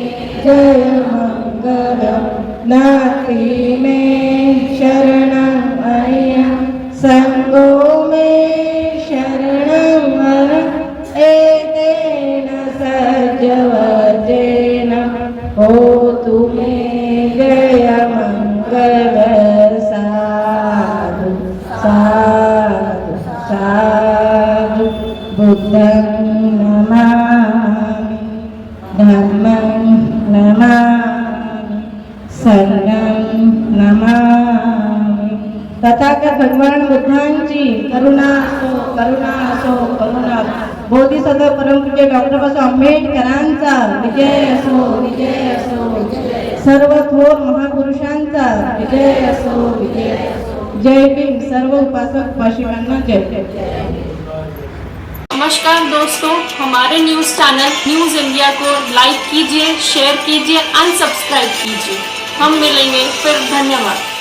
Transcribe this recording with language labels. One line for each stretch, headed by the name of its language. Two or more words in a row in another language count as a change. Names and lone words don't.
Pali: जयमङ्गलं नाति मे शरणं मह्यं सङ्गो मे शरणं वरं एतेन सज्जवचेन होतु मे जयमङ्गलं साधु साधु साधु बुद्धं नमामि धम्मं नमामि संघं नमामि तथागत
Marathi: भगवान बुद्धांची करुणा असो, करुणा असो, करुणा. बोधिसत्व परमपूज्य डॉक्टर बाबासाहेब आंबेडकरांचा विजय असो, विजय असो. सर्व थोर महापुरुषांचा विजय असो, विजय असो. जय भीम. सर्व उपासक उपासिकांना जय.
Hindi: नमस्कार दोस्तों, हमारे
English: news channel
Hindi: न्यूज़ इंडिया को लाइक कीजिए, शेयर कीजिए, अनसब्सक्राइब कीजिए. हम मिलेंगे फिर. धन्यवाद.